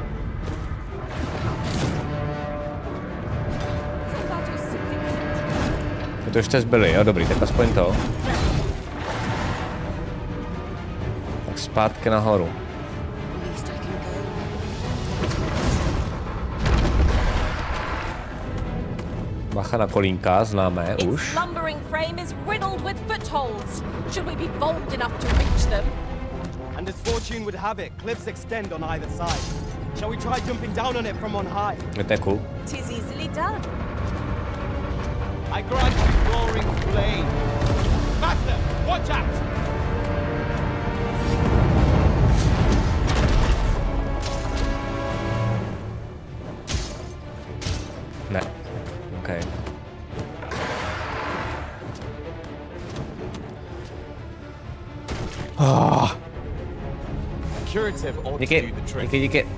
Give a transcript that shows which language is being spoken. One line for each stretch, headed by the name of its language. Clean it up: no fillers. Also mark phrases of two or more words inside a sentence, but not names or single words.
Czech: To už jste zbyli, jo, dobrý, tak aspoň to. Tak zpátky nahoru. Bacha na kolínka, známé už.
English: And as fortune would have it, cliffs extend on either side. Shall we try jumping down on it from on high?
Czech: To je cool.
English: 'Tis easily done. I grant you roaring flame. Master, watch out!
Czech: Ne. Okay. Díky.